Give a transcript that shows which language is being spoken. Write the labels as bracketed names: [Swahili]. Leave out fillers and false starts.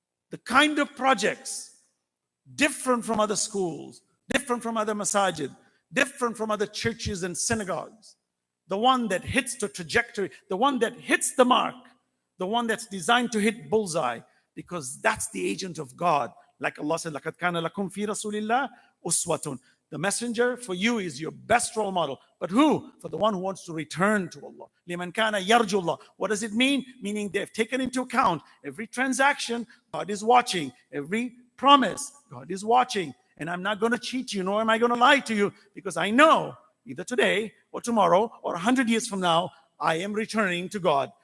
[English] The kind of projects different from other schools, different from other masajid, different from other churches and synagogues. The one that hits the trajectory, the one that hits the mark, the one that's designed to hit bullseye, because that's the agent of God. Like Allah said, [Arabic] لَقَدْ كَانَ لَكُمْ فِي رَسُولِ اللَّهِ أُسْوَةٌ. [English] The messenger for you is your best role model. But who? For the one who wants to return to Allah. [Arabic] لِمَنْ كَانَ يَرْجُ اللَّهِ. [English] What does it mean? Meaning they've taken into account every transaction, God is watching. Every promise, God is watching. And I'm not going to cheat you, nor am I going to lie to you, because I know either today or tomorrow or 100 years from now, I am returning to God.